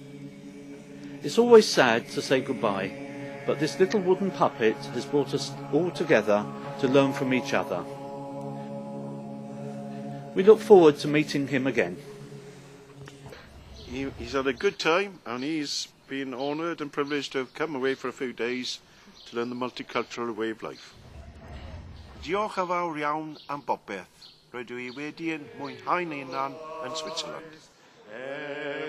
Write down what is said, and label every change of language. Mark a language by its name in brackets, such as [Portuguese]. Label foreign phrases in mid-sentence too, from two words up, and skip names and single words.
[English] It's always sad to say goodbye, but this little wooden puppet has brought us all together to learn from each other. We look forward to meeting him again. He's had a good time and he's been honoured and privileged to have come away for a few days to learn the multicultural way of life. [Welsh] Diolch yn fawr iawn am bopeth. Rydw i wedi mwynhau'n unan yn Switzerland.